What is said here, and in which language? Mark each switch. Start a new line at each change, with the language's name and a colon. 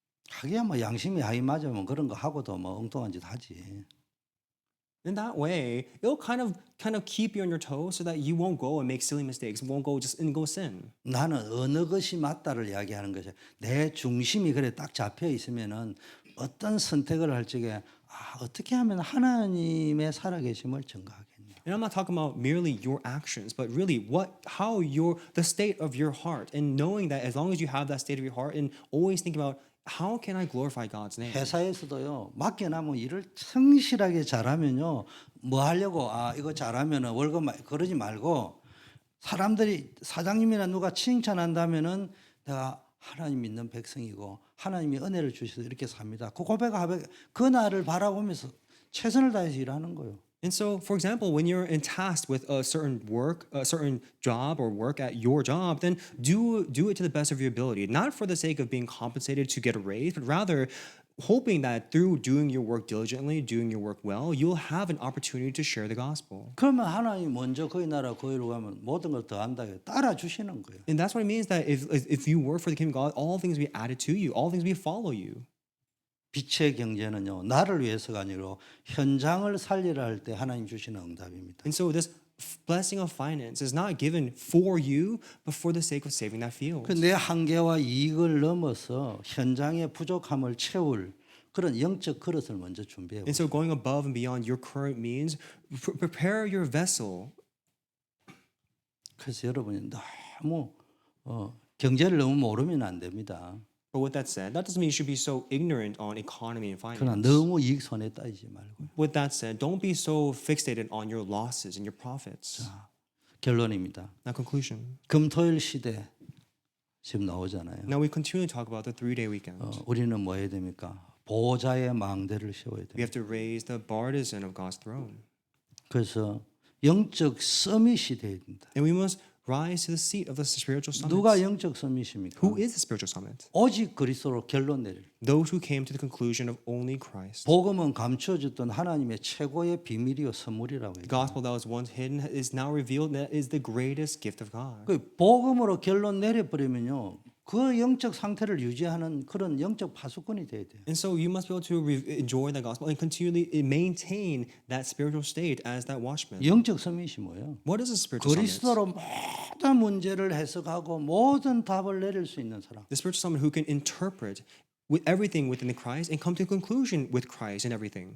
Korean: 하기야 뭐 양심이 하이 맞으면 그런 거 하고도 뭐 엉뚱한 짓 하지.
English: In that way, it'll kind of keep you on your toes so that you won't go and make silly mistakes, won't go sin.
Korean: 나는 어느 것이 맞다를 이야기하는 것이 내 중심이 그래 딱 잡혀 있으면은 어떤 선택을 할 적에 어떻게 하면 하나님의 살아계심을 증거하겠냐.
English: And I'm not talking about merely your actions, but really the state of your heart, and knowing that as long as you have that state of your heart, and always think about how can I glorify God's name.
Korean: 회사에서도요 맡겨놓은 일을 성실하게 잘하면요 뭐 하려고 이거 잘하면은 월급 그러지 말고 사람들이 사장님이나 누가 칭찬한다면은 내가 하나님 믿는 백성이고 하나님이 은혜를 주셔서 이렇게 삽니다. 그 고백하고 그 날을 바라보면서 최선을 다해서 일하는 거예요.
English: And so, for example, when you're tasked with a certain work, a certain job or work at your job, then do it to the best of your ability, not for the sake of being compensated to get a raise, but rather hoping that through doing your work diligently, doing your work well, you'll have an opportunity to share the gospel.
Korean: 그러면 하나님 먼저 거기 나라 거기로 가면 모든 걸 더 한다. 따라 주시는 거예요.
English: And that's what it means that if you work for the kingdom of God, all things will be added to you, all things will follow you.
Korean: 빛의 경제는요 나를 위해서가 아니고 현장을 살리라 할 때 하나님 주시는 응답입니다.
English: And so this blessing of finance is not given for you, but for the sake of saving that field.
Korean: 내 한계와 이익을 넘어서 현장의 부족함을 채울 그런 영적 그릇을 먼저 준비해
English: And so going above and beyond your current means, prepare your vessel.
Korean: 그래서 여러분이 너무 경제를 너무 모르면 안 됩니다.
English: But with that said, that doesn't mean you should be so ignorant on economy and
Korean: 그러나
English: finance.
Korean: 너무 이익 손해 따지지 말고.
English: With that said, don't be so fixated on your losses and your profits.
Korean: 결론입니다.
English: Now, conclusion.
Korean: 금토일 시대 지금 나오잖아요.
English: Now we continue to talk about the 3-day weekend.
Korean: 우리는 뭐 해야 됩니까? 보호자의 망대를 세워야
English: We
Korean: 돼요.
English: have to raise the partisan of God's throne.
Korean: 그래서 영적 서밋이 돼야 된다.
English: And we must rise to the seat of the spiritual
Korean: 누가
English: summit.
Korean: 영적 서밋입니까?
English: Who is the spiritual summit?
Korean: 오직 그리스도로 결론 내릴.
English: Those who came to the conclusion of only Christ.
Korean: 복음은 감추어졌던 하나님의 최고의 비밀이요 선물이라고 해요.
English: The gospel that was once hidden is now revealed, and that is the greatest gift of God.
Korean: 그 복음으로 결론 내려버리면요. 그 영적 상태를 유지하는 그런 영적 파수꾼이 돼야 돼요.
English: And so you must be able to enjoy that gospel and continually maintain that spiritual state as that watchman.
Korean: 영적 서밋이 뭐예요?
English: What is a spiritual summit?
Korean: 그리스도로 모든 문제를 해석하고 모든 답을 내릴 수 있는 사람.
English: The spiritual summit who can interpret with everything within the Christ and come to a conclusion with Christ and everything.